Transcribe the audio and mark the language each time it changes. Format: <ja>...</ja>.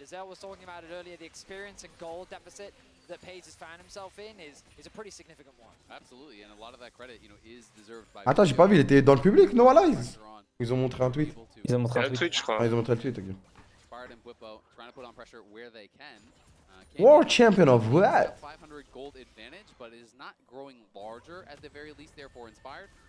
<en>As El was talking about it earlier, the experience and gold deficit that Paze has found himself in is a pretty significant one. Absolutely, and a lot of that credit, is deserved by.</en> <fr>Attends, j'ai pas vu, il était dans le public, no Allies. Ils ont montré un tweet. Ils ont montré un tweet, je crois. Ah, ils ont montré le tweet, ok.</fr> <en>Inspired and Bwipo trying to put on pressure where they can. World champion of what? 500 gold advantage, but is not growing larger at the very least. Therefore, Inspired</en>